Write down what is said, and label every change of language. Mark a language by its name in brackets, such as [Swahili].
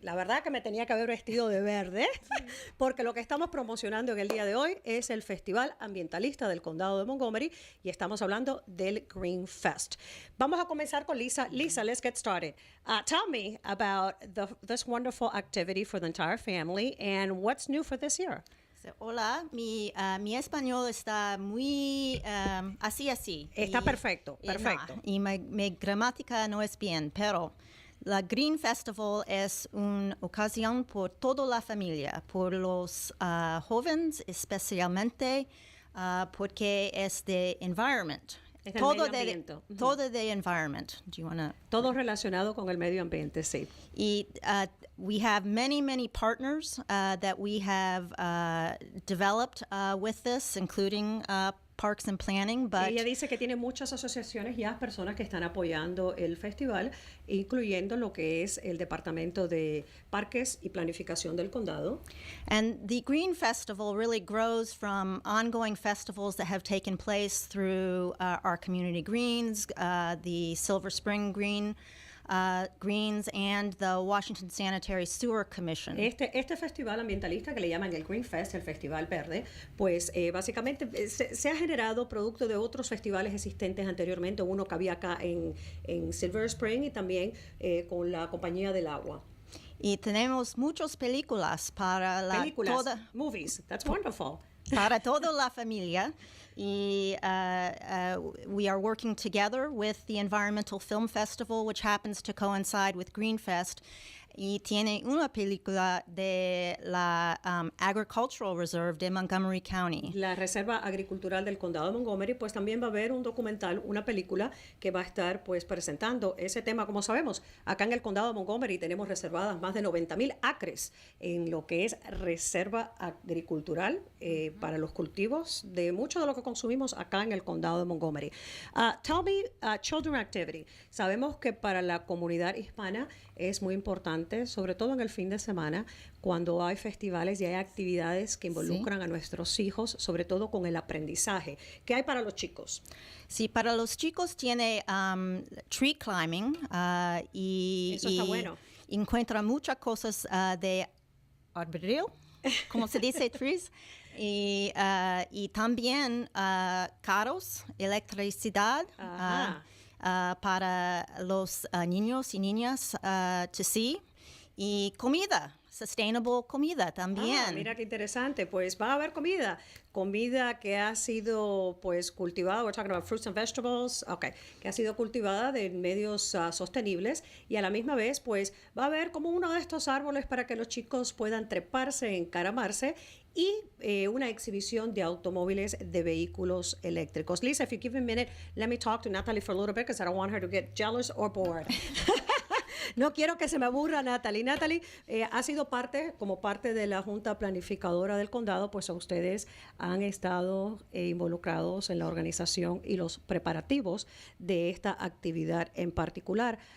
[Spanish] La verdad que me tenía que haber vestido de verde, porque lo que estamos promocionando en el día de hoy es el Festival Ambientalista del Condado de Montgomery y estamos hablando del Green Fest. Vamos a comenzar con Lisa. Lisa, [English] let's get started. Tell me about this wonderful activity for the entire family and what's new for this year. [Spanish] Hola, mi español está muy así. Está perfecto. No, y mi gramática no es bien, pero la Green Festival es una ocasión por toda la familia, por los jóvenes especialmente, porque es de environment. Todo de environment. [English] Do you wanna... [Spanish] Todo relacionado con el medio ambiente, sí. Y [English] we have many partners that we have developed with this, including Parks and Planning. But [Spanish] ella dice que tiene muchas asociaciones ya, personas que están apoyando el festival, incluyendo lo que es el Departamento de Parques y Planificación del Condado. [English] And the Green Festival really grows from ongoing festivals that have taken place through our community greens, the Silver Spring Green Greens and the Washington Sanitary Sewer Commission. [Spanish] Este festival ambientalista que le llaman el Green Fest, el Festival Verde, pues básicamente se ha generado producto de otros festivales existentes anteriormente, uno que había acá en Silver Spring y también con la Compañía del Agua. Y tenemos muchas películas para [English] Movies, that's wonderful. [Spanish] Para toda la familia. Y [English] we are working together with the Environmental Film Festival, which happens to coincide with Green Fest. [Spanish] Y tiene una película de la Agricultural Reserve de Montgomery County. La Reserva Agricultural del Condado de Montgomery, pues también va a haber un documental, una película que va a estar pues presentando ese tema. Como sabemos, acá en el Condado de Montgomery tenemos reservadas más de 90,000 acres en lo que es reserva agricultural para los cultivos de mucho de lo que consumimos acá en el Condado de Montgomery. [English] Tell me, Children Activity. [Spanish] Sabemos que para la comunidad hispana es muy importante, sobre todo en el fin de semana, cuando hay festivales y hay actividades que involucran a nuestros hijos, sobre todo con el aprendizaje. ¿Qué hay para los chicos? Sí, para los chicos tiene [English] tree climbing [Spanish] y eso está bueno. Encuentra muchas cosas de arboreal, como se dice, trees, y también carros, electricidad. Para los niños y niñas [English] to see, [Spanish] y comida, sustainable comida también. Mira qué interesante, pues va a haber comida que ha sido pues cultivada, [English] we're talking about fruits and vegetables, [Spanish] que ha sido cultivada de medios sostenibles, y a la misma vez pues va a haber como uno de estos árboles para que los chicos puedan treparse, encaramarse, y una exhibición de automóviles de vehículos eléctricos. [English] Lisa, if you give me a minute, let me talk to Natalie for a little bit because I don't want her to get jealous or bored. [Spanish] No quiero que se me aburra Natalie. Natalie ha sido como parte de la Junta Planificadora del Condado, pues ustedes han estado involucrados en la organización y los preparativos de esta actividad en particular.